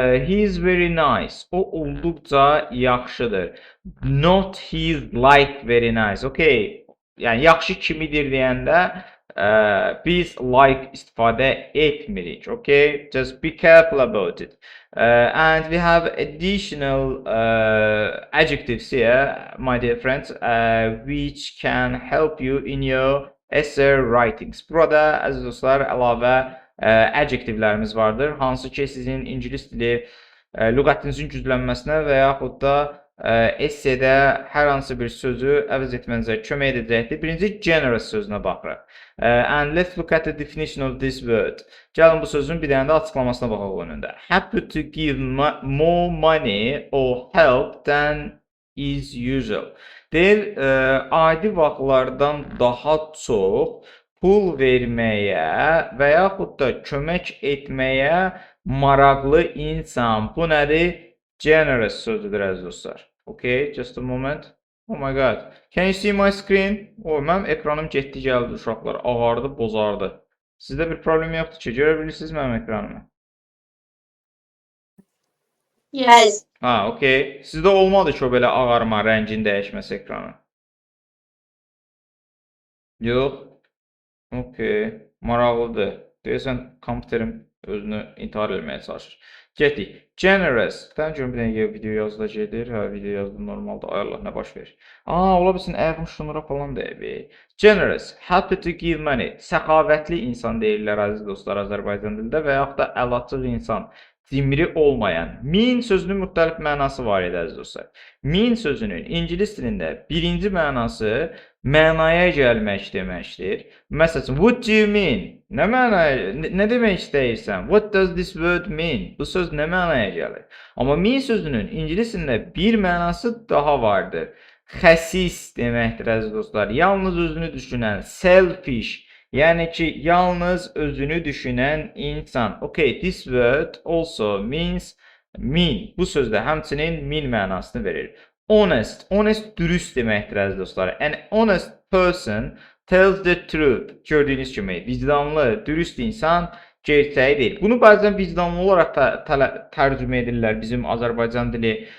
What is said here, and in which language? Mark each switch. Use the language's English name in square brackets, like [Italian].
[English] He is very nice. [Azerbaijani] O olduqca yaxşıdır. [English] Not he's like very nice, okay? [Azerbaijani] Yəni yaxşı kimidir deyəndə biz like istifadə etmirik, okay? [English] Just be careful about it. And we have additional adjectives here, my dear friends, which can help you in your essay writings. [Azerbaijani] Burada əziz dostlar əlavə adjectivelərimiz vardır, hansı ki sizin ingilis dili lüğətinizin güclənməsinə və yaxud da essedə hər hansı bir sözü əvəz etmənizə kömək edəcəkdir. Birinci generous sözünə baxırıq. [English] And let's look at the definition of this word. [Azerbaijani] Gəlin bu sözün bir dənə də açıqlamasına baxaq önündə. [English] Happy to give more money or help than is usual. [Azerbaijani] Deyir, adi vaxtlardan daha çox pul verməyə və yaxud da kömək etməyə maraqlı insan. Bu nədir? Generous sözüdür əziz dostlar. [English] Okay, just a moment. Oh my god. Can you see my screen? [Azerbaijani] Mənim ekranım getdi gəldi uşaqlar. Ağardı, bozardı. Sizdə bir problem yoxdur ki, görə bilirsiniz mənim ekranımı? [English] Yes. Ha, okay. [Azerbaijani] Sizdə olmadı ki, o belə ağarma, rəngin dəyişməsi ekranı. Yox. Okay. Maraqlıdır. Deyəsən, kompüterim özünü intihar etməyə çalışır. Getdik. Generous. Təbii ki, bir dənə video yazıda gedir. Hə, video yazdım normalda. Ay Allah, nə baş verir? Ola bilsin, ayağım şunlara falan deyib. [English] Generous. Happy to give money. [Azerbaijani] Səxavətli insan deyirlər, əziz dostlar, Azərbaycan dilində və yaxud da əlaçıq insan. Cimri olmayan. Mean sözünün müxtəlif mənası var idi, əziz dostlar. Mean sözünün ingilis dilində birinci mənası mənaya gəlmək deməkdir. Məsələn, [English] what do you mean? [Azerbaijani] Nə demək istəyirsən? [English] What does this word mean? [Azerbaijani] Bu söz nə mənaya gəlir? Amma mean sözünün ingilis dilində bir mənası daha vardır. Xəsis deməkdir, əziz dostlar. Yalnız özünü düşünən, selfish. Yəni ki, yalnız özünü düşünən insan. [English] Okay, this word also means mean. [Azerbaijani] Bu sözdə həmçinin mean mənasını verir. Honest. Honest dürüst deməkdir, əziz dostlar. [English] An honest person tells the truth. [Azerbaijani] Gördüyünüz kimi, vicdanlı, dürüst insan gerçəyi deyil. Bunu bəzən vicdanlı olaraq tərcümə edirlər bizim Azərbaycan dili.